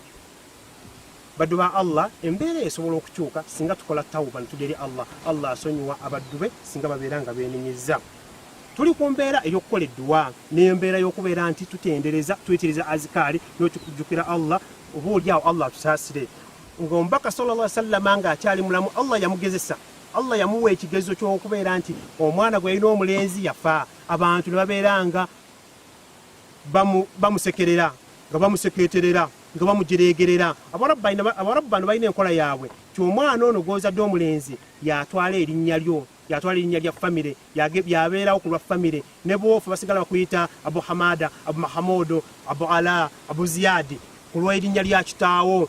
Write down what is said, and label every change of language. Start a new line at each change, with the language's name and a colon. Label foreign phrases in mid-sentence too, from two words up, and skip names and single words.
Ganda: Baddu ba Allah, embeera esobola okukyuka singa tukola tawuba ne tudda eri Allah. Allah asonyiwa abaddu be singa babeera nga beenenyezza. Tuli ku mbeera ey'okukola edduwa n'embeera y'okubeera nti tutendereza, tuyitiriza azikaali n'okujjukira Allah, oboolyawo Allah atusaasire. Ng'omubaka
Arabic: صلى الله عليه وسلم
Ganda: nga akyali mulamu, Allah yamugezesa, Allah yamuwa ekigezo ky'okubeera nti omwana gwe yalina omulenzi yafa, abantu ne babeera nga bamusekerera, nga bamusekeeterera, nga bamujereegerera. Abarabu bano balina enkola yaabwe ti omwana ono gw'ozadde omulenzi yatwala erinnya lyo, yatwala erinnya lya famire, yabeerawo ku lwa famire, ne bwofu basigala bakuyita Abu Hamada, Abu Mahamudu, Abu Ala, Abu Ziyadi ku lw'erinnya lya kitaawo.